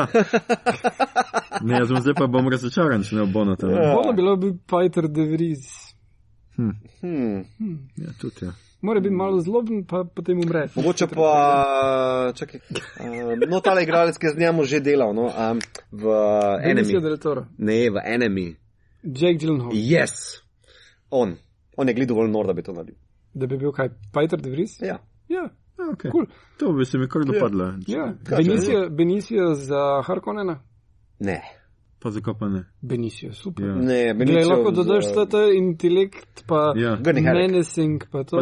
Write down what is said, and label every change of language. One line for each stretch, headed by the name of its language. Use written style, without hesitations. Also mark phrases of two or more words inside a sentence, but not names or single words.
Slovenian: Ne, zdaj pa bom razočaran, če ne bo Bonota. Bono bilo bi Peter de Vries. Ja, tudi ja. Mora biti malo zloben, pa potem umre. Mogoče pa, čakaj, tale igralec, ki je z njemu že delal, v Enemy. Benicio del Toro. Ne, v Enemy. Jake Gyllenhaal. Yes. On je glih dovolj nor, da bi to naredil. Da bi bil kaj, Peter de Vries? Ja. Ja, okay. Cool. To bi se mi kar dopadlo. Ja. Benicio za Harkonnena? Ne. Pa zakaj pa ne? Benicio, super. Ja. Ne, Benicio... lahko dodaš ta intelekt, pa menacing, pa to.